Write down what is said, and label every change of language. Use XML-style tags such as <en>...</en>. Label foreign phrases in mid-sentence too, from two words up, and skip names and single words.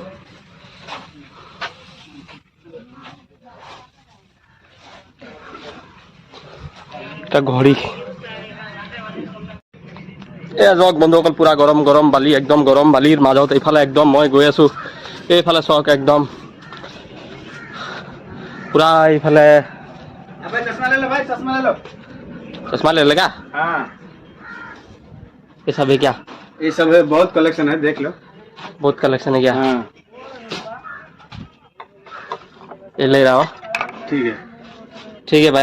<as>এটা ঘড়ী। এয়া যাওক বন্ধুসকল পূৰা গৰম বালি, একদম গৰম বালিৰ মাজত এইফালে একদম মই গৈ আছোঁ। এইফালে চাওক একদম পূৰা এইফালে</as> <hi>चश्मा ले लेगा। हाँ ये सब है क्या? ये सब है, बहुत कलेक्शन है, देख लो। बहुत कलेक्शन है क्या? हाँ ये ले रहा हो। ठीक है भैया।</hi>